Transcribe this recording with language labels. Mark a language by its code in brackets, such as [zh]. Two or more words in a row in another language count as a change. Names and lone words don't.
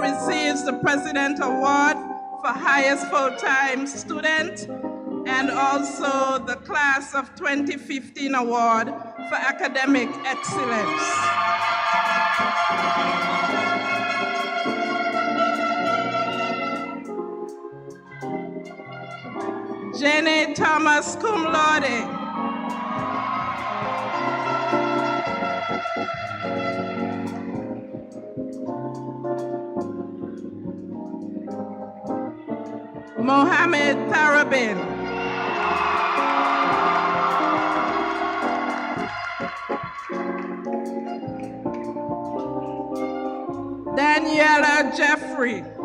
[en] receives the President Award for highest full-time student and also the Class of 2015 Award for academic excellence. Jenny Thomas [la] cum laude. [en] Mohammed Tarabin. Daniela Jeffrey.